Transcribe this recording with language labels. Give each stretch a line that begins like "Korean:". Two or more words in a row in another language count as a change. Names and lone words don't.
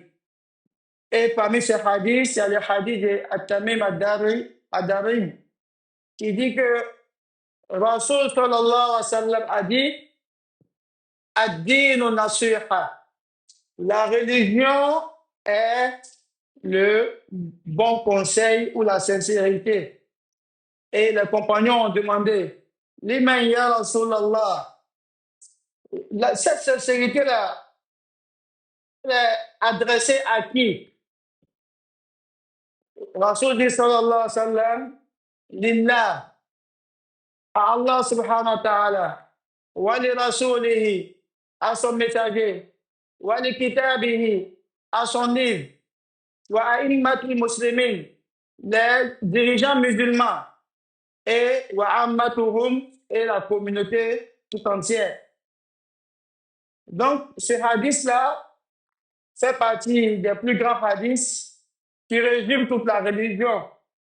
French: Et parmi ces hadiths, il y a le hadith de At-Tamim ad-Dari qui dit que
Arabic: رسول صلى الله عليه وسلم
French: a dit:
Arabic: الدين النصيحة.
French: La religion est le bon conseil ou la sincérité. Et les compagnons ont demandé:
Arabic: لمن يا رسول الله.
French: Cette sincérité-là est adressée à qui? Rasul dit
Arabic: صلى الله عليه وسلم:
French: Lillah, à
Arabic: الله سبحانه وتعالى, ولرسوله,
French: à son messager,
Arabic: ولكتابه,
French: à son livre,
Arabic: وأئمة المسلمين,
French: les dirigeants musulmans, et
Arabic: وعامتهم,
French: et la communauté tout entière. Donc, ce hadith-là fait partie des plus grands hadiths qui résument toute la religion.